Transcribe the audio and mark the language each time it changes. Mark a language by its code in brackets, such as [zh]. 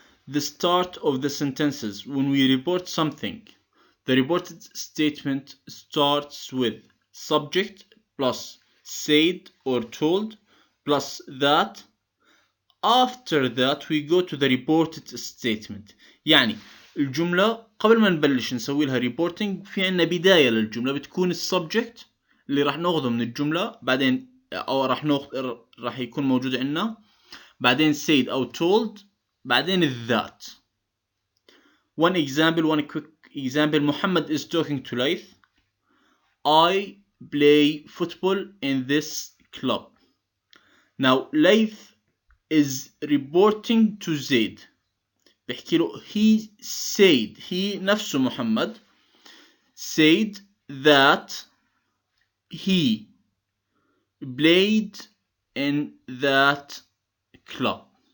[en] The start of the sentences. When we report something, the reported statement starts with subject plus said or told plus that. After that we go to the reported statement. [ar] يعني الجملة قبل ما نبلش نسوي لها reporting في عنا بداية للجملة بتكون السبجكت اللي راح ناخذه من الجملة، بعدين أو راح يكون موجود عنا، بعدين said أو told، بعدين that. [en] One quick example. Muhammad is talking to Laith. I play football in this club. Now Laith is reporting to Zaid. [ar] بحكي له [en] he said, he [ar] نفسه محمد [en] said that he played in that club.